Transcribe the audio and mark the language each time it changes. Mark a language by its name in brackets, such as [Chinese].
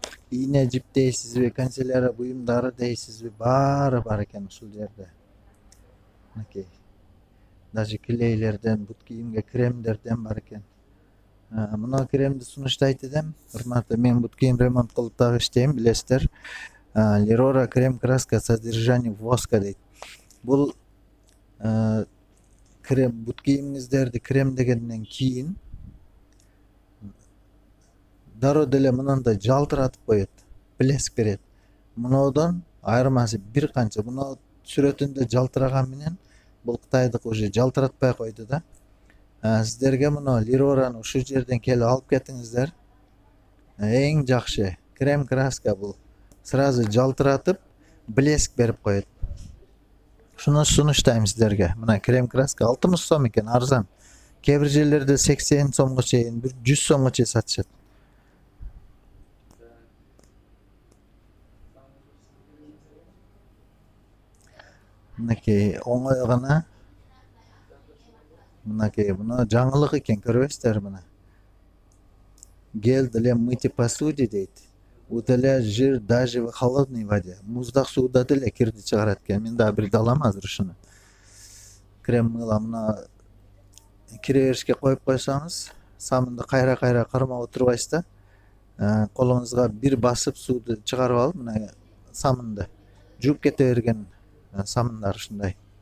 [Kyrgyz] Ийне жип дейсизби, канцелярия буюмдары дейсизби, баары бар экен ушул жерде. Мынакей даже клейлерден, бут кийимге кремдерден бар экен. Мына кремди сунуштайт эдем. Урматтуу, мен бут кийим ремонт кылып дагы иштейм, билесиздер. [Russian] Лерора крем краска содержание воска дейт. [Kyrgyz] Бул крем, бут кийимиңиздерди кремдегенден кийин дароо деле мынандай жалтыратып коет, блеск берет. Мынодон айырмасы бир канча. Мына сүрөтүндө жалтыраган менен бул Кытайдык уже жалтыратпай койду да. Сиздерге мына Лерораны ушул жерден келип алып кетиңиздер. Эң жакшы крем краска бул. Сразу жалтыратып, блеск берип коет. Шуну сунуштайм сиздерге. Мына крем краска 60 сом экен, арзан. Кээ бир жерлерде 80 сомго чейин, 100 сомго чейин сатышат. Мынакей оңой гана. Мынакей мына жаңылык экен, көрбөйсүздөр мына. [Russian] Гель для мытья посуды дейт. Удаляет жир даже в холодной воде. [Kyrgyz] Муздак сууда деле кирди чыгарат экен. Мен дагы бирди алам азыр ушуну. Крем мыла мына кире беришке коюп койсоңуз, самынды кайра кармап отурбайсыз да. Колуңузга бир басып сууду чыгарып алып, мына самынды жууп кете берген самындар ушундай.